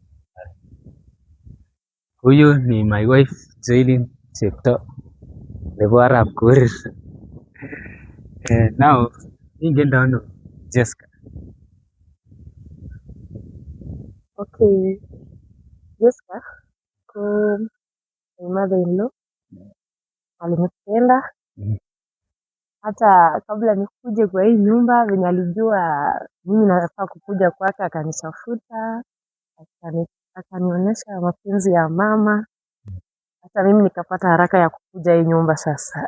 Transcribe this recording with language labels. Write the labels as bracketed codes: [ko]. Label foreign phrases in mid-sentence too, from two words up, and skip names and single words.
[sw] Huyu ni [en] my wife [sw] Jaylin Chepto nebo Arap Korir. [kln] Now ingendo ano Jessica? [sw] Okay, Jessica ko [en] my mother-in-law [sw] alinipenda hata kabla nikuje kwa hii nyumba, venye alijua mimi nafaa kukuja kwake, akanitafuta, akanionyesha mapenzi ya mama, hata mimi nikapata haraka ya kukuja hii nyumba sasa.